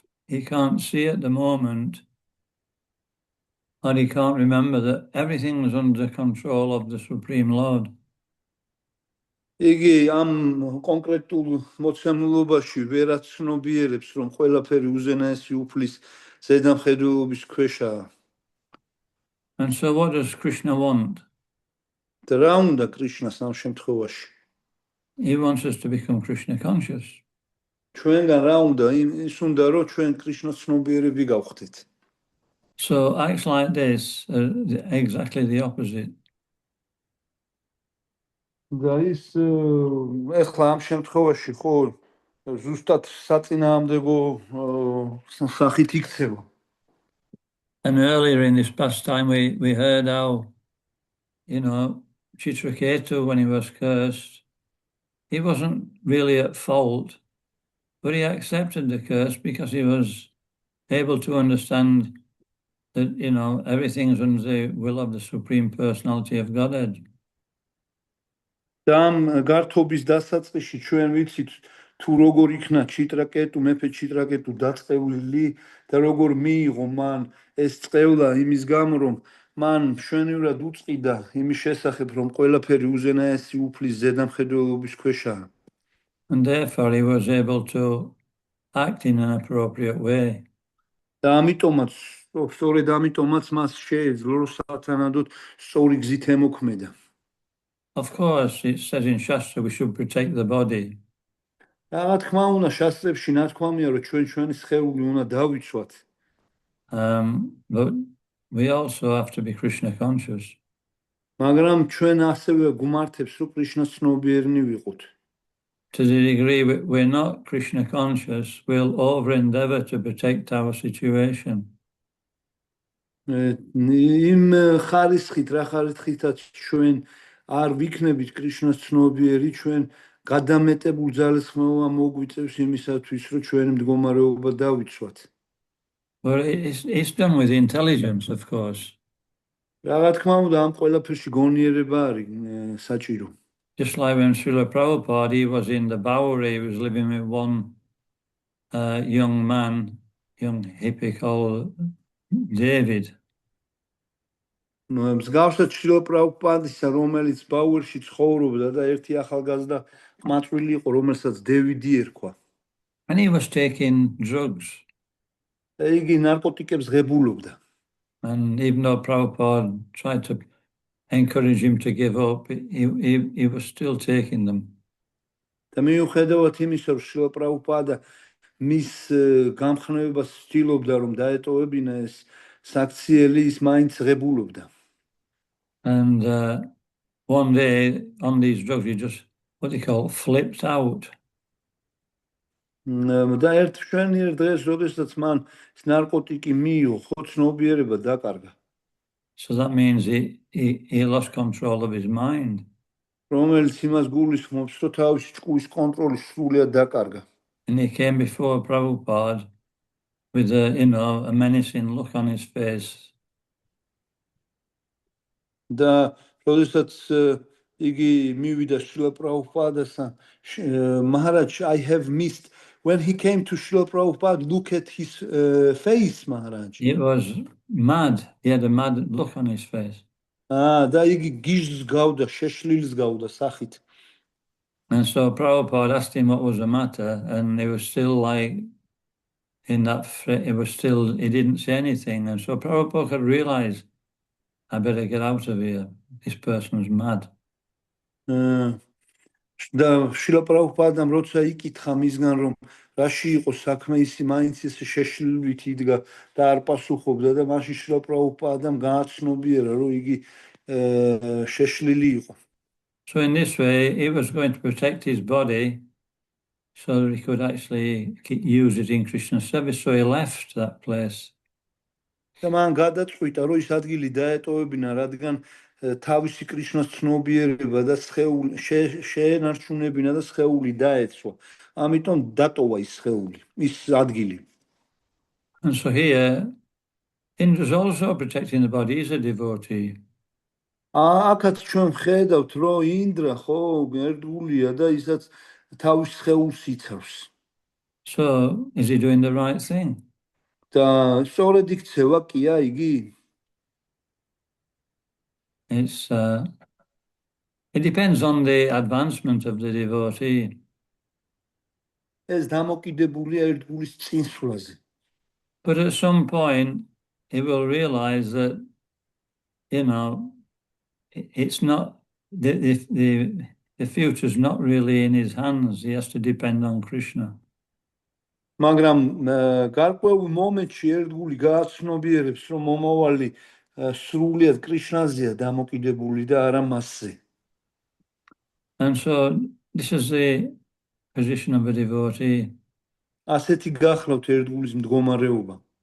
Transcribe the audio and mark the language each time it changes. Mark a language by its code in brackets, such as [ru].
[en] He can't see at the moment, and he can't remember that everything was under control of the Supreme Lord. [ka] იგი ამ კონკრეტულ მოცემულობაში ვერ აცნობიერებს, რომ ყველაფერი უზენაესი უფლის ზედამხედველობის ქვეშაა. [en] And so what does Krishna want? [ka] და რა უნდა კრიშნას ამ შემთხვევაში? [en] He wants us to become Krishna conscious. [ka] ჩვენგან რა უნდა? ის უნდა, რომ ჩვენ კრიშნას ცნობიერები გავხდეთ. [en] So acts like this are exactly the opposite. [ka] და ის ეხლა ამ შემთხვევაში ხო ზუსტად საწინააღმდეგო სახით იქცევა. [en] And earlier in this pastime, we heard how, Chitraketu, when he was cursed, he wasn't really at fault, but he accepted the curse because he was able to understand that, everything's under the will of the Supreme Personality of Godhead. [ka] და ამ გართობის დასაწყისში ჩვენ ვიცით თუ როგორ იქნა ჩიტრაკეტუ, მეფე ჩიტრაკეტუ დაწყევლილი და როგორ მიიღო მან ეს წევლა იმის გამო, რომ მან მშვენივრად უწყიდა იმის შესახებ, რომ ყველაფერი უზენაესი უფლის ზედამხედველობის ქვეშაა. [en] And therefore he was able to act in an appropriate way. [ka] და ამიტომაც, სწორედ ამიტომაც მას შეეძლო, რომ სათანადოდ სწორი გზით ემოქმედა. [en] Of course, it says in Shastra we should protect the body. [ka] რა თქმა უნდა, შასტრებში ნათქვამია, რომ ჩვენი სხეული უნდა დავიცვათ. [en] But we also have to be Krishna conscious. [ka] მაგრამ ჩვენ ასევე გუმართებს, რომ კრიშნას ცნობიერნი ვიყოთ. [en] To the degree we're not Krishna conscious, we'll over endeavor to protect our situation. [ka] იმ ხარისხით, რა ხარისხითაც ჩვენ არ ვიქნებით კრიშნას ცნობიერი, ჩვენ გადამეტებულ ძალისხმევა მოგვიწევს იმისათვის, რომ ჩვენი მდგომარეობა დავიცვათ. [en] Well, it's done with intelligence, of course. [ka] რა თქმა უნდა, ამ ყველაფერში გონიერება არის საჭირო. [en] Just like when Srila Prabhupada, he was in the Bowery, he was living with one young man, young hippie called David. [ka] მსგავსად შრილ პრაბჰუპადისა, რომელიც ბაუერში ცხოვრობდა და ერთი ახალგაზრდა ყმაწვილი იყო, რომელსაც დევიდი ერქვა. [en] And he was taking drugs. [ka] და იგი ნარკოტიკებს ღებულობდა. [en] And even though Prabhupada tried to encourage him to give up, he was still taking them. [ka] და მიუხედავად იმისა, რომ შრილ პრაბჰუპადა მის გამხნევებას ცდილობდა, რომ დაეტოვებინა ეს საქციელი, ის მაინც ღებულობდა. [en] And one day on these drugs, he just, what they call, flipped out. [ka] და ერთ მშვენიერ დღეს, როდესაც მან ეს ნარკოტიკი მიიღო, ხო ცნობიერება დაკარგა. [en] So that means he lost control of his mind. [ka] რომელიც იმას გულისხმობს, რომ თავისი ჭკუის კონტროლი სრულიად დაკარგა. [en] And he came before Prabhupada with a menacing look on his face. [ka] და როდესაც იგი მივიდა შრილ პრაბჰუპადასთან, [en] Maharaj, I have missed. When he came to Srila Prabhupada, look at his face, Maharaj. He was mad. He had a mad look on his face. [ka] და იგი გიჟს გავდა, შეშლილს გავდა სახით. [en] And so Prabhupada asked him what was the matter, and he was still like in that, he didn't say anything. And so Prabhupada could realize, I better get out of here. This person's mad. [ka] და შრილ პრაბჰუპადამ როცა იკითხა მისგან, რომ რაში იყო საქმე, ისი მაინც ეს შეშლილვით იდგა და არ პასუხობდა და მაშინ შრილ პრაბჰუპადამ გააცნობიერა, რომ იგი შეშლილი იყო. [en] So in this way, he was going to protect his body so that he could actually use it in Krishna's service. So he left that place. [ka] და მან გადაწყვიტა, რომ ის ადგილი დაეტოვებინა, რადგან თავისი კრიშნას ცნობიერება და სხეული შეენარჩუნებინა და სხეული დაეცვა. ამიტომ დატოვა ის სხეული, ის ადგილი. [en] And so here, Indra's also protecting the body. He's a devotee. [ka] აქაც ჩვენ ვხედავთ, რომ ინდრა ხო ერთგულია და ისაც თავის სხეულს იცავს. [en] So is he doing the right thing? [ka] და სწორედ იქცევა კია, იგი? [en] It's It depends on the advancement of the devotee. [ka] ეს დამოკიდებულია ერთგულის წინსვლაზე. [en] But at some point, he will realize that, it's not, the future's not really in his hands. He has to depend on Krishna. [ka] მაგრამ გარკვეულ მომენტში ერთგული გააცნობიერებს, რომ მომავალი სრულიად კრიშნაზეა დამოკიდებული და არა მასზე. [en] And so this is the position of a devotee. [ka] ასეთი გახლავთ ერთგულის მდგომარეობა.